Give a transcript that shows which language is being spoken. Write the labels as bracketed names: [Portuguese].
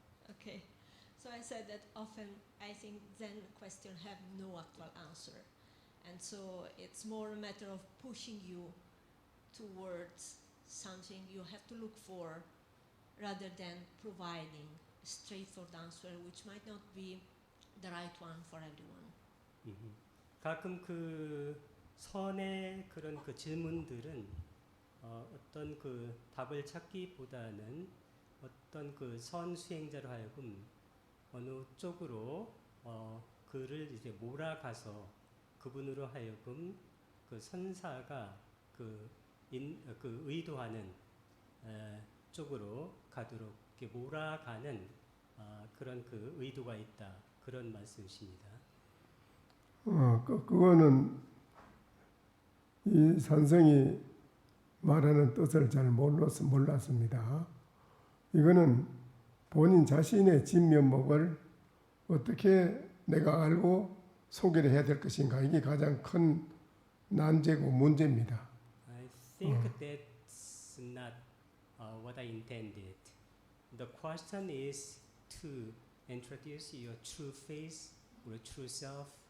[English] Okay, so I said that often I think Zen questions have no actual answer, and so it's more a matter of pushing you towards something you have to look for rather than providing a straightforward answer which might not be the right one for everyone. [Korean] 가끔 그 선의 그런 그 질문들은 어떤 그 답을 찾기보다는 어떤 그 선 수행자로 하여금 어느 쪽으로 그를 이제 몰아가서 그분으로 하여금 그 선사가 그 의도하는 쪽으로 가도록 이렇게 몰아가는 그런 그 의도가 있다 그런 말씀이십니다. 그거는 이 산성이 말하는 뜻을 잘 몰랐습니다. 이거는 본인 자신의 진면목을 어떻게 내가 알고 소개를 해야 될 것인가, 이게 가장 큰 난제고 문제입니다. [English] I think that's not what I intended. The question is to introduce your true face or true self.